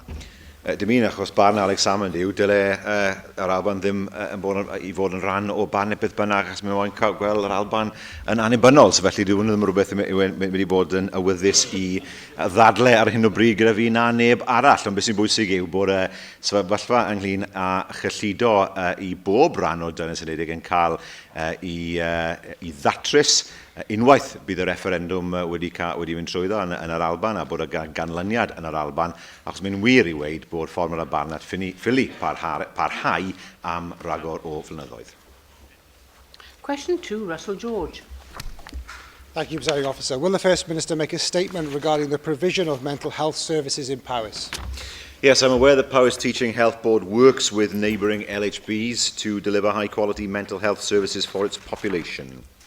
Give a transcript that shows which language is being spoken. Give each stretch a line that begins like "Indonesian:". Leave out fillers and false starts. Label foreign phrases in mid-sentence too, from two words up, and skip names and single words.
Welsh: Dim un achos barn Alex Salmond yw, dyle yr Alban ddim i fod yn rhan o Barnett beth bynnag achos mae'n cael gweld yr Alban yn annibynnol, so felly dwi'n ddim rhywbeth wedi bod yn awyddus i ddadlau ar hyn o bryd gyda fi na neb arall, ond beth sy'n bwysig yw bod sefyllfa ynglyn â chyllido i bob rhan o Daearys Unedig yn cael i ddatrys unwaith bydd y referendwm wedi mynd trwyddo yn yr Alban a bod y ganlyniad yn yr Alban achos mae'n wir i weid bod fformula Barnett ffili parhau am ragor o flynyddoedd.
English: Question 2, Russell George. Thank you, Presiding Officer. Will the First Minister make a statement regarding the provision of mental health services in Powys? Yes, I'm aware that Powys Teaching Health Board works with neighbouring LHBs to deliver high-quality mental health services for its population.